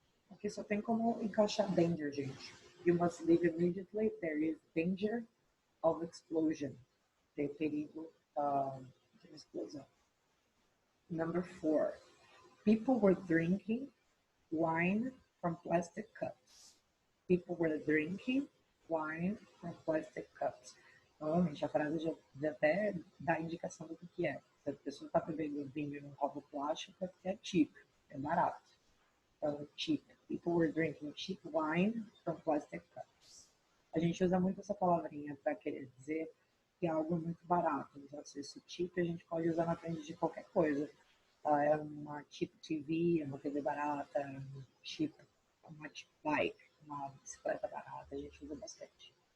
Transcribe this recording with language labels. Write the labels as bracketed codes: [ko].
[pt] Aqui só tem como encaixar danger, gente. [en] You must leave immediately. There is danger of explosion. [pt] Tem perigo de explosão. [en] Number 4. People were drinking wine from plastic cups. People were drinking wine from plastic cups. [pt] Normalmente a frase já até dá indicação do que é. Se a pessoa está bebendo vinho num copo plástico, é porque é cheap, é barato. Então, cheap. [en] People were drinking cheap wine from plastic cups. [pt] A gente usa muito essa palavrinha para querer dizer que algo é muito barato. Então, se esse cheap a gente pode usar na frente de qualquer coisa. É uma cheap TV, é uma TV barata, uma cheap bike, uma bicicleta barata, a gente usa bastante.